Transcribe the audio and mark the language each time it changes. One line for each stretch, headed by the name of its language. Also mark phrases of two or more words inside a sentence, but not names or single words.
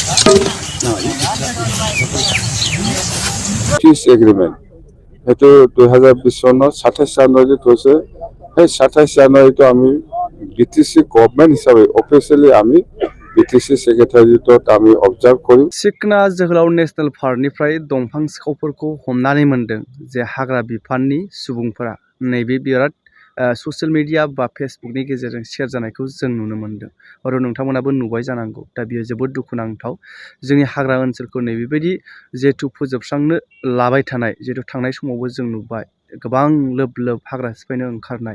English: peace agreement
Assamese: সেইটো 2020 চনৰ 27 জানুৱাৰীত হৈছে। সেই 27 জানুৱাৰীটো আমি BTC গভৰ্নমেণ্ট হিচাপে অফিচিয়েলি আমি BTC सेक्रेटारियेटआव আমি অবজার্ভ করি।
Bodo: सिखना जोहोलाव नेशनेल पार्कनिफ्राय दंफां सिखावफोरखौ हमनानै मोनदों जे हाग्रा बिफाननि सुबुंफोरा नैबे बिराद
English: social media
Bodo: बा फेसबुकनि गेजेरजों शेयार जानायखौ जों नुनो मोनदों आरो नोंथांमोनाबो नुबाय जानांगौ। दा बियो जोबोद दुखुनांथाव जोंनि हाग्रा ओनसोलखौ नैबेबायदि जिहेथु फोजोबस्रांनो लाबाय थानाय जिहेथु थांनाय समावबो जों नुबाय गोबां लोब लोब हाग्रा सिफायनो ओंखारनाय।